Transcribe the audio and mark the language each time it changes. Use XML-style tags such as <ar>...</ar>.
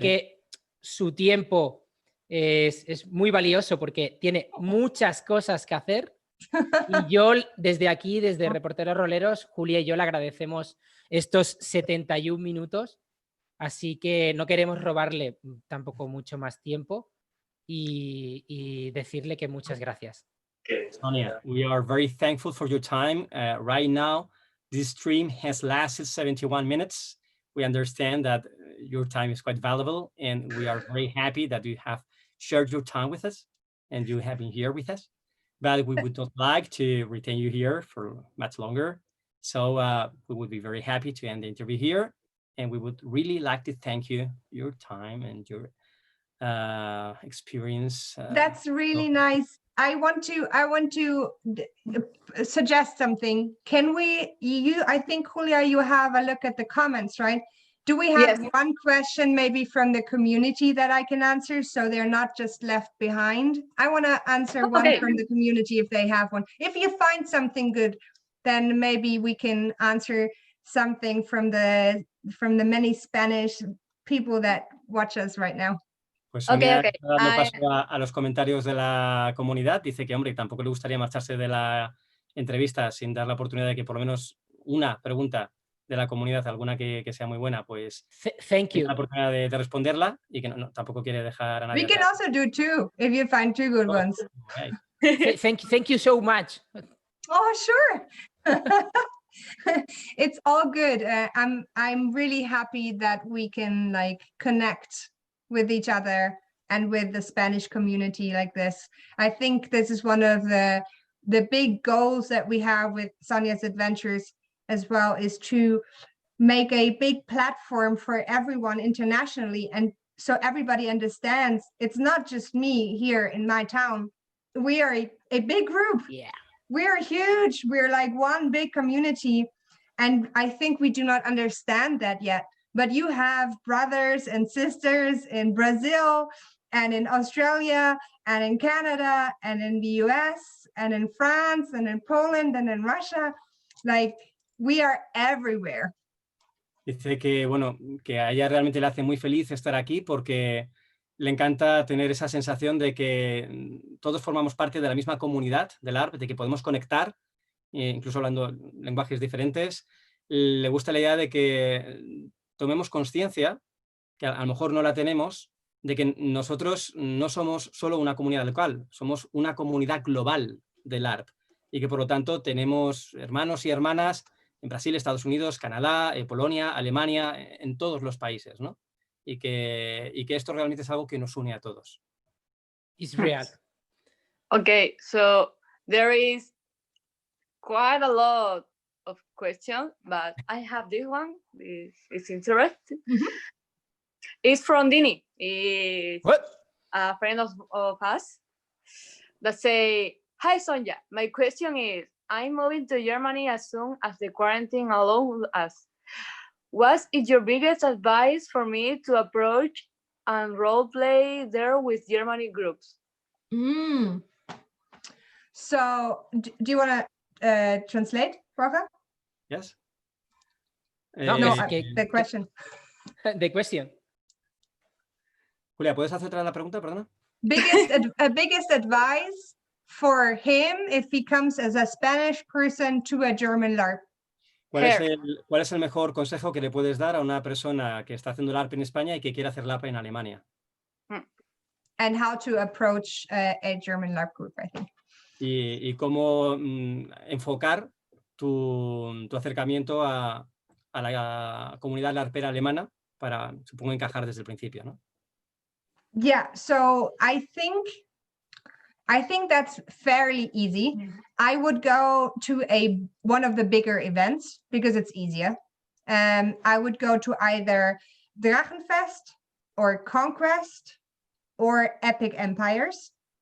<es>que su tiempo es muy valioso porque tiene muchas cosas que hacer. Y yo desde aquí, desde Reporteros Roleros, Julia y yo le agradecemos estos 71 minutos. Así que no queremos robarle tampoco mucho más tiempo y decirle que muchas gracias.</es> <en>Sonia, we are very thankful for your time. Right now, this stream has lasted 71 minutes. We understand that your time is quite valuable, and we are very happy that you have shared your time with us and you have been here with us. But we would not like to retain you here for much longer. So we would be very happy to end the interview here. And we would really like to thank you, your time and your experience. That's really nice. I want to suggest something. Can we, I think, Julia, you have a look at the comments, right? Do we have Yes. one question maybe from the community that I can answer so they're not just left behind? I want to answer one Okay. from the community if they have one. If you find something good, then maybe we can answer something from the many Spanish people that watch us right now.</en> <es>Pues Ok, Sonia ok. está dando paso a los comentarios de la comunidad. Dice que, hombre, tampoco le gustaría marcharse de la entrevista sin dar la oportunidad de que por lo menos una pregunta de la comunidad, alguna que sea muy buena, pues</es> <en>Thank</en> <es>tenga</es> <en>you.</en> <es>la oportunidad de responderla y que tampoco quiere dejar a nadie</es> <en>We can</en> <es>atrás.</es> <en>also do two if you find two good ones. Right. Thank you so much. Oh, sure. It's all good. I'm really happy that we can like connect with each other and with the Spanish community like this. I think this is one of the big goals that we have with Sonjas Adventures as well, is to make a big platform for everyone internationally, and so everybody understands it's not just me here in my town. We are a big group. Yeah. We're huge. We're like one big community. And I think we do not understand that yet. But you have brothers and sisters in Brazil and in Australia and in Canada and in the US and in France and in Poland and in Russia. Like, we are everywhere.</en> <es>Dice que, bueno, que a ella realmente le hace muy feliz estar aquí porque le encanta tener esa sensación de que todos formamos parte de la misma comunidad del Larp, de que podemos conectar, incluso hablando lenguajes diferentes. Le gusta la idea de que tomemos conciencia, que a lo mejor no la tenemos, de que nosotros no somos solo una comunidad local, somos una comunidad global del Larp y que por lo tanto tenemos hermanos y hermanas en Brasil, Estados Unidos, Canadá, Polonia, Alemania, en todos los países, ¿no? Y que esto realmente es algo que nos une a todos.</es> <en>It's real. Okay, so there is quite a lot of questions, but I have this one. This is interesting. It's from Dini. It's What? a friend of us that say, "Hi Sonja, my question is, I'm moving to Germany as soon as the quarantine allows us. What is your biggest advice for me to approach and role play there with Germany groups?" So do you want to translate, Rafa? Yes? No, The question. The question.</en> <es>Julia, ¿puedes hacer otra la pregunta? Perdona.</es> <en>Biggest advice for him if he comes as a Spanish person to a German LARP.</en> <es>¿Cuál es el mejor consejo que le puedes dar a una persona que está haciendo LARP en España y que quiere hacer LARP en Alemania?</es> <en>And how to approach a German LARP group, I think.</en> <es>Y cómo enfocar tu acercamiento a la comunidad larpera alemana para, supongo, encajar desde el principio, ¿no?</es> <en>Yeah, so I think that's fairly easy. I would go to one of the bigger events because it's easier. I would go to either Drachen Fest or Conquest or Epic Empires.</en>